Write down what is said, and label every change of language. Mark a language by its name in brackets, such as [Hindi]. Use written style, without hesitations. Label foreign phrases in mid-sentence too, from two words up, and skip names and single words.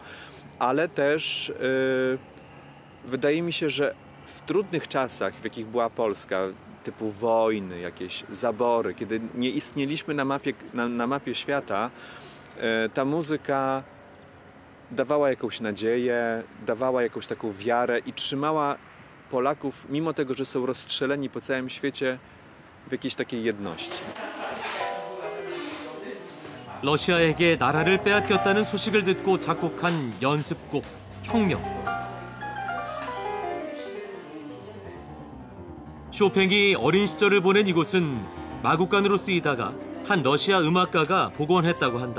[Polish] ale też wydaje mi się, że w trudnych czasach, w jakich była Polska, typu wojny, jakieś zabory, kiedy nie istnieliśmy na mapie świata, ta muzyka dawała jakąś nadzieję, dawała jakąś taką wiarę i trzymała Polaków, mimo tego, że są rozstrzeleni po całym świecie, w jakiejś takiej jedności. [Korean] 러시아에게 나라를 빼앗겼다는 소식을 듣고 작곡한 연습곡 혁명. 쇼팽이 어린 시절을 보낸 이곳은 마구간으로 쓰이다가 한 러시아 음악가가 복원했다고 한다.